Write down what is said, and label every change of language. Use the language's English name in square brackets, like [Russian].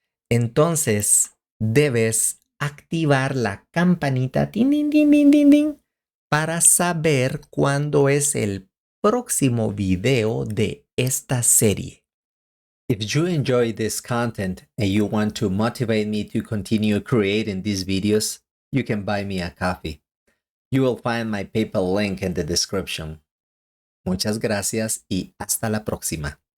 [Spanish] Entonces debes activar la campanita tin, tin, tin, tin, tin, tin, para saber cuándo es el próximo video de esta serie. [English] If you enjoy this content and you want to motivate me to continue creating these videos, you can buy me a coffee. You will find my PayPal link in the description. [Spanish] Muchas gracias y hasta la próxima.